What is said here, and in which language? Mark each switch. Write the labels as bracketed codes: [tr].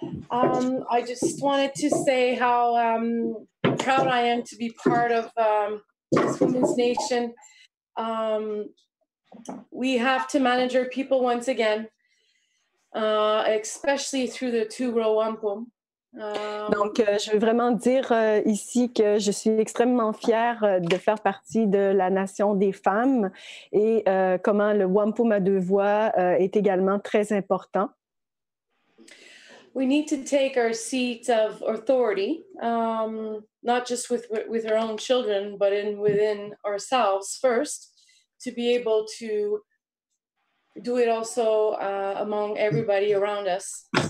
[en] I just wanted to say how proud I am to be part of this Women's Nation. We have to manage our people once again, especially through the two-row wampum. [fr] Donc, je veux vraiment dire ici que je suis extrêmement fière de faire partie de la nation des femmes et comment le wampum à deux voix est également très important. [en] We need to take our seat of authority, not just with our own children, but within ourselves first, to be able to do it also among everybody around us.